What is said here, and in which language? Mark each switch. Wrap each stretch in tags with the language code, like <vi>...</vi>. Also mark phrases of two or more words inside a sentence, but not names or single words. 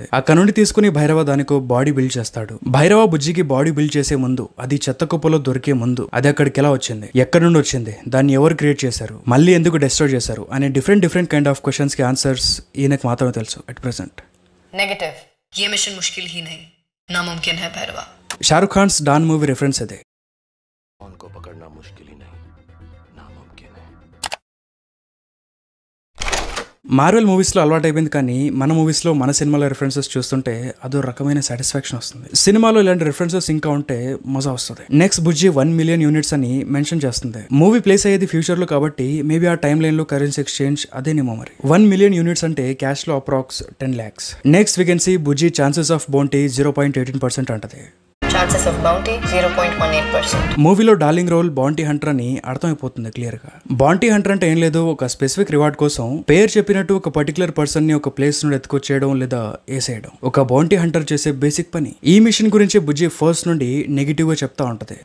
<te>అక్కడ నుండి తీసుకుని భైరవ దానికో</te> <en>body build</en> <te>చేస్తాడు. భైరవ బుజ్జికి</te> <en>body build</en> <te>చేసే ముందు, అది చెత్త కుప్పలో దొరికే ముందు అది అక్కడికి ఎలా వచ్చింది, ఎక్కడి నుండి వచ్చింది, దాన్ని ఎవరు క్రియేట్ చేశారు, మళ్ళీ ఎందుకు డిస్ట్రాయ్ చేశారు అనే</te> <en>different kind of questions</en> <te>కి ఆన్సర్స్ ఈయనకు మాత్రమే తెలుసు</te> <en>at present.</en> <te>నెగటివ్.</te> <hi>ये मिशन मुश्किल ही नहीं, नामुमकिन है भैरवा.</hi> <en>Shah Rukh Khan's Don movie reference అదే.</en> <hi>उनको पकड़ना मुश्किल ही नहीं, नामुमकिन है.</hi> <te>మార్వెల్ మూవీస్ లో అలవాటు అయిపోయింది, కానీ మన మూవీస్ లో మన సినిమాలో రిఫరెన్సెస్ చూస్తుంటే అదో రకమైన సాటిస్ఫాక్షన్ వస్తుంది. సినిమాలో ఇలాంటి రిఫరెన్సెస్ ఇంకా ఉంటే మజా వస్తుంది. నెక్స్ట్ బుజ్జి 1</te> <en>million units</en> <te>అని మెన్షన్ చేస్తుంది.</te> <en>movie place</en> <te>అయ్యేది ఫ్యూచర్ లో కాబట్టి మేబీ ఆ</te> <en>time line</en> <te>లో</te> <en>currency exchange</en> <te>అదేనేమో మరి. 1</te> <en>million units</en> <te>అంటే క్యాష్ లో అప్రాక్స్ 10 lakhs.</te> <en>next we can see Bujji chances of bounty 0.18% అంటది. Chances of bounty 0.18%.</en> <te>మూవీలో</te> <en>Darling role bounty hunter</en> <te>అని అర్థమైపోతుంది క్లియర్ గా.</te> <en>bounty hunter</en> <te>అంటే ఏం లేదు, ఒక</te> <en>specific reward</en> <te>కోసం పేరు చెప్పినట్టు ఒక</te> <en>particular person</en> <te>ని ఒక ప్లేస్ నుండి ఎత్తుకొచ్చేయడం లేదా వేసేయడం ఒక</te> <en>bounty hunter</en> <te>చేసే బేసిక్ పని. ఈ మిషన్ గురించి బుజ్జి ఫస్ట్ నుండి నెగిటివ్ గా చెప్తా ఉంటది.</te>